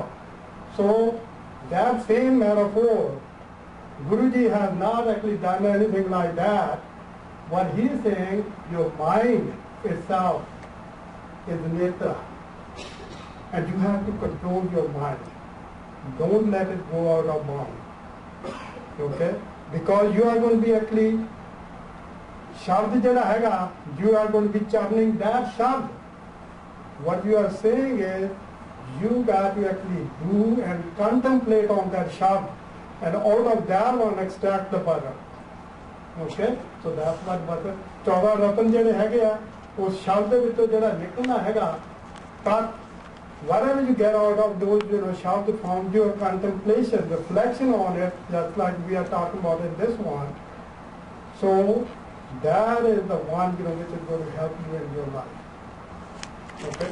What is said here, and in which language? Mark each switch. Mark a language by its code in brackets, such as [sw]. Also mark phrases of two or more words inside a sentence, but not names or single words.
[en] So that same metaphor, Guruji has not actually done anything like that. What he is saying, your mind itself is netra. And you have to control your mind. Don't let it go out of bounds. Okay? Because you are going to be actually, [pa] ਸ਼ਬਦ ਜ਼ਿਆਦਾ ਹੈਗਾ, [en] you are going to be churning that shabd. What you are saying is, you got to actually do and contemplate on that shabd, and out of that one extract the butter. Okay? So that's what butter. [pa] 14 ਰਤਨ ਜਿਹੜੇ ਹੈਗੇ, ਉਸ ਸ਼ਬਦ ਦੇ ਵਿੱਚੋਂ ਜ਼ਿਆਦਾ ਨਿਕਾਲਣਾ ਹੈਗਾ, [en] but whatever you get out of those, shabd from your contemplation, reflection on it, just like we are talking about in this one. So that is the one, which is going to help you in your life. Okay?